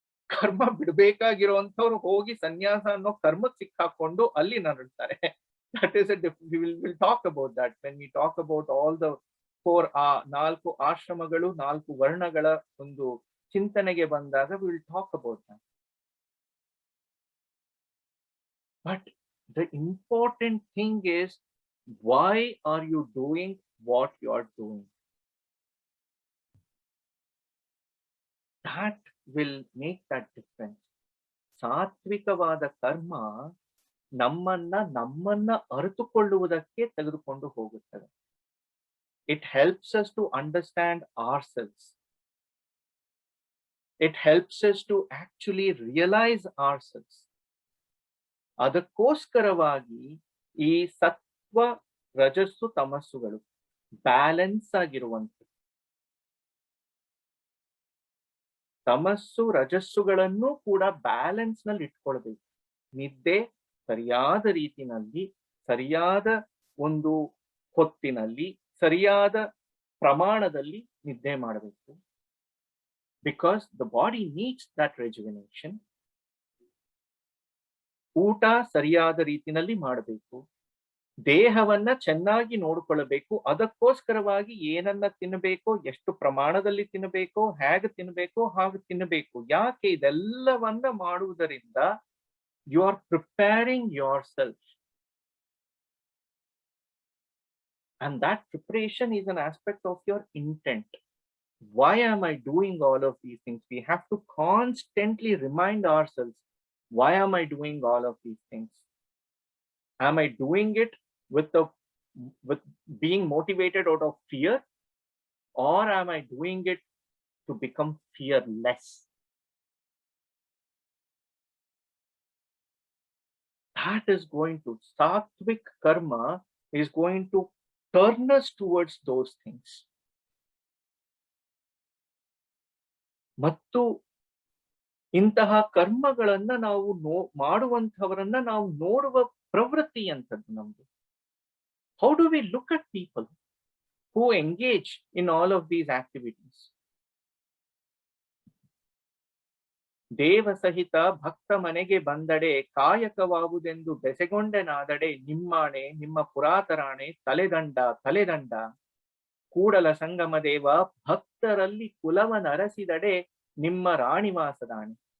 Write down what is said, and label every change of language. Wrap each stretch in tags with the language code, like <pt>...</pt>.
<kn>ಕರ್ಮ ಬಿಡ್ಬೇಕಾಗಿರುವಂತವ್ರು ಹೋಗಿ ಸನ್ಯಾಸ ಅನ್ನೋ ಕರ್ಮಕ್ಕೆ ಸಿಕ್ಕಾಕೊಂಡು ಅಲ್ಲಿ ನರಳ್ತಾರೆ.</kn> <en>That is we'll talk about that when we talk about all the 4</en> <kn>ಆಶ್ರಮಗಳು 4 ವರ್ಣಗಳ ಒಂದು ಚಿಂತನೆಗೆ ಬಂದಾಗ</kn> <en>we will talk about that. But the important thing is, why are you doing what you are doing? That will make that difference.</en> <kn>ಸಾತ್ವಿಕವಾದ ಕರ್ಮ ನಮ್ಮನ್ನ ಅರಿತುಕೊಳ್ಳುವುದಕ್ಕೆ ತೆಗೆದುಕೊಂಡು ಹೋಗುತ್ತದೆ.</kn> <en>It helps us to understand ourselves. It helps us to actually realize ourselves.</en> <kn>ಅದಕ್ಕೋಸ್ಕರವಾಗಿ ಈ ಸತ್ವ ರಜಸ್ಸು ತಮಸ್ಸುಗಳು balance ಆಗಿರುವಂಥದ್ದು. ತಮಸ್ಸು ರಜಸ್ಸುಗಳನ್ನು ಕೂಡ ಬ್ಯಾಲೆನ್ಸ್ ನಲ್ಲಿ ಇಟ್ಕೊಳ್ಬೇಕು. ನಿದ್ದೆ ಸರಿಯಾದ ರೀತಿನಲ್ಲಿ, ಸರಿಯಾದ ಒಂದು ಹೊತ್ತಿನಲ್ಲಿ, ಸರಿಯಾದ ಪ್ರಮಾಣದಲ್ಲಿ ನಿದ್ದೆ ಮಾಡಬೇಕು.</kn> <en>Because the body needs that rejuvenation.</en> <kn>ಊಟ ಸರಿಯಾದ ರೀತಿನಲ್ಲಿ ಮಾಡಬೇಕು. ದೇಹವನ್ನ ಚೆನ್ನಾಗಿ ನೋಡಿಕೊಳ್ಳಬೇಕು. ಅದಕ್ಕೋಸ್ಕರವಾಗಿ ಏನನ್ನ ತಿನ್ನಬೇಕೋ, ಎಷ್ಟು ಪ್ರಮಾಣದಲ್ಲಿ ತಿನ್ನಬೇಕೋ, ಹೇಗೆ ತಿನ್ನಬೇಕೋ ಹಾಗೆ ತಿನ್ನಬೇಕು. ಯಾಕೆ? ಇದೆಲ್ಲವನ್ನ ಮಾಡುವುದರಿಂದ</kn> <en>you are preparing yourself. And that preparation is an aspect of your intent. Why am I doing all of these things? We have to constantly remind ourselves, why am I doing all of these things? Am I doing it with being motivated out of fear, or am I doing it to become fearless? That is going to, sattvic karma is going to turn us towards those things.</en> <kn>ಮತ್ತು ಇಂತಹ ಕರ್ಮಗಳನ್ನ ನಾವು ಮಾಡುವಂತವರನ್ನ ನಾವು ನೋಡುವ ಪ್ರವೃತ್ತಿ ಅಂತದ್ದು ನಮ್ದು.</kn> <en>How do we look at people who engage in all of these activities?</en> <kn>ದೇವ ಸಹಿತ ಭಕ್ತ ಮನೆಗೆ ಬಂದಡೆ ಕಾಯಕವಾವುದೆಂದು ಬೆಸೆಗೊಂಡೆನಾದಡೆ ನಿಮ್ಮಾಣೆ ನಿಮ್ಮ ಪುರಾತರಾಣೆ ತಲೆದಂಡ ಕೂಡಲ ಸಂಗಮ ದೇವ ಭಕ್ತರಲ್ಲಿ ಕುಲವನರಸಿದಡೆ ನಿಮ್ಮ ರಾಣಿವಾಸದಾಣೆ.</kn>